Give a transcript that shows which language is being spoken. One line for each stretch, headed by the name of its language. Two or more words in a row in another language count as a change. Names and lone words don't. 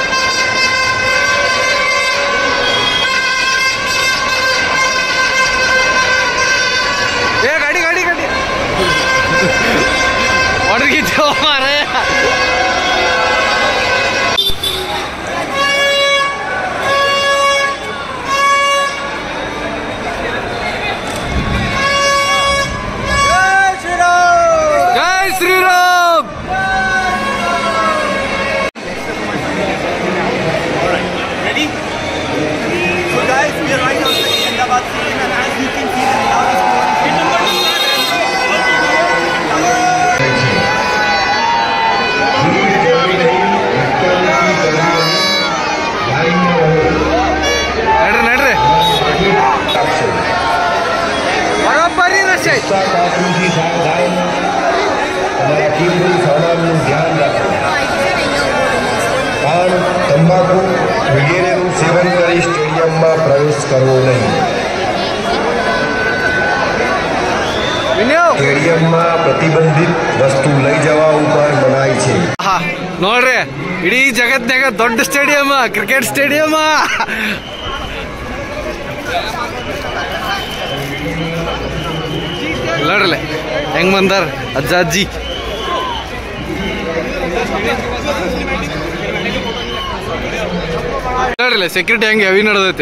Kannada: ಗಾಡಿ ಹೊಡೆದಿದ್ದೇವ ಮಾರಾಯ.
Hindi: जय श्रीराम.
English: Ready? So guys, we are right outside Ahmedabad Stadium, and as you can see, the crowd is pouring in.
Kannada: ನಡ್ರಿ ಬರೋಬ್ಬರಿ ರಶ್ ಐತಿ.
Gujarati: પાન તંબાકુ વગેરેનું સેવન કરી સ્ટેડિયમમાં પ્રવેશ કરવો નહીં. સ્ટેડિયમમાં પ્રતિબંધિત વસ્તુ લઈ જવા ઉપર મનાઈ છે.
Kannada: ನೋಡ್ರಿ, ಇಡೀ ಜಗತ್ನಾಗ ದೊಡ್ಡ ಸ್ಟೇಡಿಯಂ,
English: cricket stadium.
Kannada: ನೋಡ್ರಲ್ಲ ಹೆಂಗ್ ಬಂದಾರ ಅಜ್ಜಿ. ನೋಡ್ರಲ್ಲ ಸೆಕ್ಯೂರಿಟಿ ಹೆಂಗೆ ಹೆವಿ ನಡೆದೈತೆ.